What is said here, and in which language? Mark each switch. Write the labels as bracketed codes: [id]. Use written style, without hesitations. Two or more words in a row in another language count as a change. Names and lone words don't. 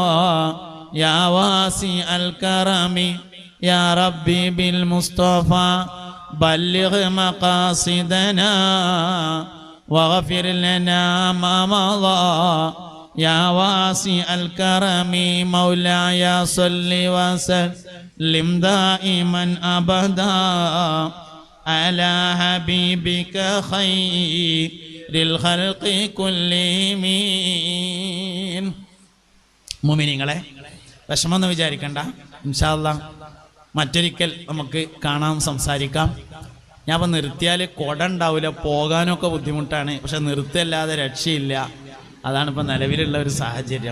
[ar] يا واسع الكرم يا ربي بالمصطفى بلغ مقاصدنا واغفر لنا ما مضى يا واسع الكرم مولاي صل وسلم دائما أبدا على حبيبك خير الخلق كلهم. [ml] മുഅ്മിനീങ്ങളെ, വിഷമമൊന്നും വിചാരിക്കണ്ട. [ar] إن شاء الله [ml] മറ്റൊരിക്കൽ നമുക്ക് കാണാം, സംസാരിക്കാം. ഞാൻ ഇപ്പം നിർത്തിയാൽ കുട ഉണ്ടാവില്ല, പോകാനൊക്കെ ബുദ്ധിമുട്ടാണ്. പക്ഷെ നിർത്തിയല്ലാതെ രക്ഷയില്ല. അതാണ് ഇപ്പം നിലവിലുള്ള ഒരു സാഹചര്യം.